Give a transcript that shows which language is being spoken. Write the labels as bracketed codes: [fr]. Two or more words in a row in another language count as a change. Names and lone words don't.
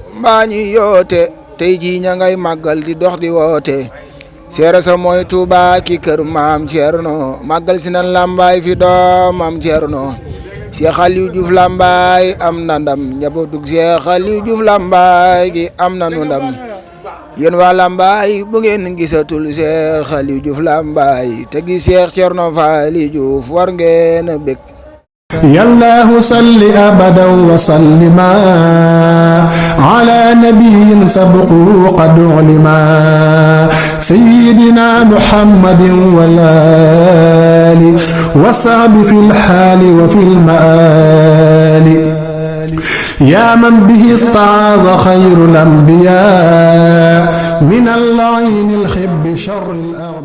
[wo] mbaa ñi yoote tey jii ña ngay màggal di dox di woote seera sa mooy Tuubaa ki kër Maam Cerno màggal si nan Lambaay fi doom Maam Cerno Cheikh Aliou Diouf Lambaye am na ndam njabootug Cheikh Aliou Diouf Lambaye gi am na nu ndam yéen waa Lambaye bu ngeen gisatul Cheikh Aliou Diouf Lambaye te gi Cheikh Thierno Faly Diouf war ngeen a bég [ar] يا الله صل أبدا وسلم على نبي سبقه قد علما سيدنا محمد والآل والصحب في الحال وفي المآل يا من به استعاذ خير الأنبياء من العين الخب شر